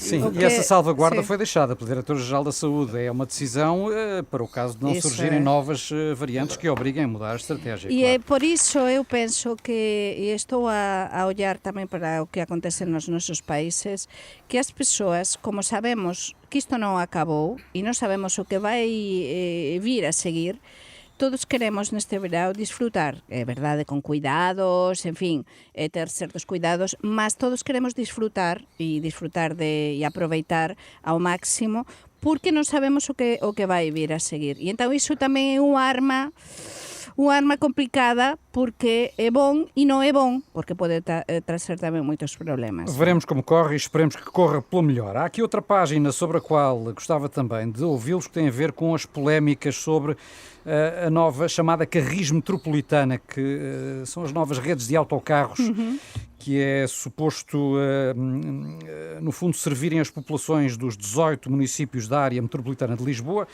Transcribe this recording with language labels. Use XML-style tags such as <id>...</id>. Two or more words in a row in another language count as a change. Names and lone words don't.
<pt>Sim, e essa salvaguarda foi deixada pelo Diretor-Geral da Saúde. É uma decisão para o caso de não surgirem novas variantes que obriguem a mudar a estratégia. E é por isso eu penso que, e estou a olhar também para o que acontece nos nossos países, que as pessoas, como sabemos que isto não acabou e não sabemos o que vai vir a seguir, todos queremos neste verão disfrutar, é verdade, con cuidados, en fin, ter certos cuidados, mas todos queremos disfrutar e aproveitar ao máximo, porque non sabemos o que vai vir a seguir.</pt> <gl>E entón iso tamén é unha arma complicada, porque é bom e non é bom, porque pode trazer também muitos problemas.</gl> <pt>Veremos como corre e esperemos que corra pelo melhor. Há aqui outra página sobre a qual gostava também de ouvi-los, que tem a ver com as polémicas sobre a nova chamada Carris Metropolitana, que são as novas redes de autocarros, que é suposto, no fundo, servirem as populações dos 18 municípios da área metropolitana de Lisboa.</pt>